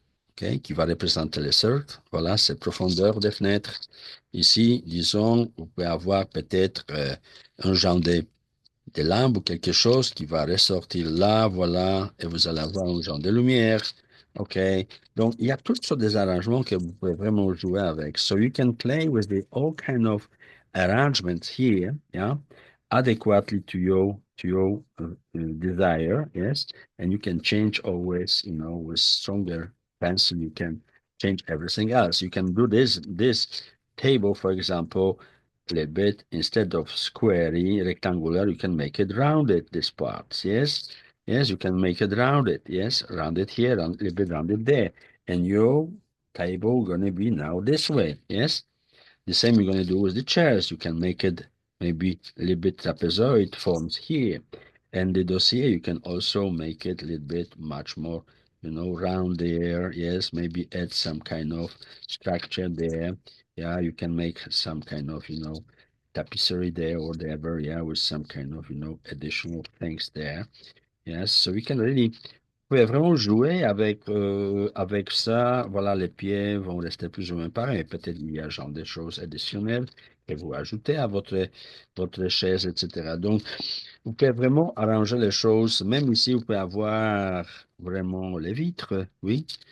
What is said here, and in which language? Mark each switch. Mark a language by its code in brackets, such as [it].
[fr] OK, qui va représenter le cercle. Voilà, c'est profondeur des fenêtres. Ici, disons, vous pouvez avoir peut-être un genre de lampes ou quelque chose qui va ressortir là, voilà, et vous allez avoir un genre de lumière. OK. Donc, il y a toutes sortes d'arrangements que vous pouvez vraiment jouer avec. [en] So you can play with the all kind of arrangements here, yeah, adequately to your desire, yes. And you can change always, with stronger pencil, you can change everything else. You can do this table, for example, a little bit instead of squarey, rectangular, you can make it rounded, this part. Yes. Yes, you can make it rounded. Yes, rounded here, a little bit rounded there. And your table gonna be now this way. Yes. The same you're gonna do with the chairs. You can make it maybe a little bit trapezoid forms here. And the dossier, you can also make it a little bit much more, round there. Yes, maybe add some kind of structure there. Yeah, you can make some kind of, tapisserie there or whatever. Yeah, with some kind of, additional things there. Yes, so we can really, [fr] vous pouvez vraiment jouer avec ça. Voilà, les pieds vont rester plus ou moins pareils. Peut-être il y a genre des choses additionnelles que vous ajoutez à votre chaise, etc. Donc, vous pouvez vraiment arranger les choses. Même ici, vous pouvez avoir vraiment les vitres, oui.